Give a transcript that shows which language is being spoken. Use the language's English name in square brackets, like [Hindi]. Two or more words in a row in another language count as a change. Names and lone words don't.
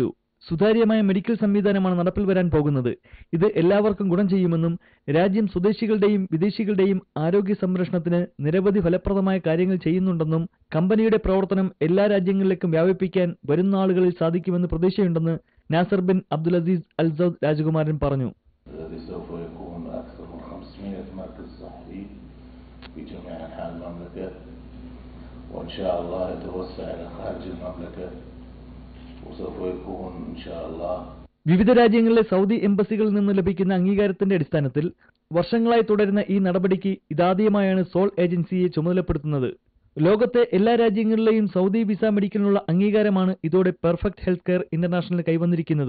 [Malayalam] സുതാര്യമായ മെഡിക്കൽ സംവിധാനമാണ് നടപ്പിൽ വരാൻ പോകുന്നത്. ഇത് എല്ലാവർക്കും ഗുണം ചെയ്യുമെന്നും രാജ്യം സ്വദേശികളുടെയും വിദേശികളുടെയും ആരോഗ്യ സംരക്ഷണത്തിന് നിരവധി ഫലപ്രദമായ കാര്യങ്ങൾ ചെയ്യുന്നുണ്ടെന്നും കമ്പനിയുടെ പ്രവർത്തനം എല്ലാ രാജ്യങ്ങളിലേക്കും വ്യാപിപ്പിക്കാൻ വരുന്ന ആളുകളിൽ സാധിക്കുമെന്ന് പ്രതീക്ഷയുണ്ടെന്ന് നാസർ ബിൻ അബ്ദുൽ അസീസ് അൽ സൗദ് രാജകുമാരൻ പറഞ്ഞു. [Arabic] وإن شاء الله يتوسع إلى خارج المملكة وسوف يكون إن شاء الله [Malayalam] വിവിധ രാജ്യങ്ങളിലെ സൗദി എംബസികളിൽ നിന്ന് ലഭിക്കുന്ന അംഗീകാരത്തിന്റെ അടിസ്ഥാനത്തിൽ വർഷങ്ങളായി തുടരുന്ന ഈ നടപടിക്ക് ഇതാദ്യമായാണ് സോൾ ഏജൻസിയെ ചുമതലപ്പെടുത്തുന്നത്. ലോകത്തെ എല്ലാ രാജ്യങ്ങളിലെയും സൗദി വിസ മെഡിക്കലിനുള്ള അംഗീകാരമാണ് ഇതോടെ പെർഫെക്റ്റ് ഹെൽത്ത് കെയർ ഇന്റർനാഷണൽ കൈവന്നിരിക്കുന്നത്.